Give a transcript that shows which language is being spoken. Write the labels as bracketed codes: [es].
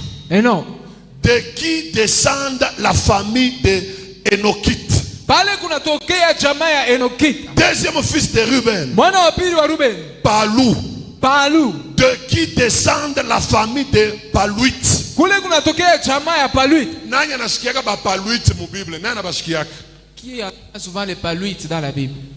[fr] Enoch, de qui descend la famille de Enochite. [sw] Pale kunatokea jamaa ya Enokite. [fr] Deuxième fils de Ruben, [sw] mwana wa pili wa Ruben, Palu, [fr] de qui descend la famille de Paluite. [sw] Kule kunatokea jamaa ya Paluite. Nani anashikiaka ba Paluite mu Bible? Nani anabashikiaka? [fr] Qui a souvent les Paluites dans la Bible?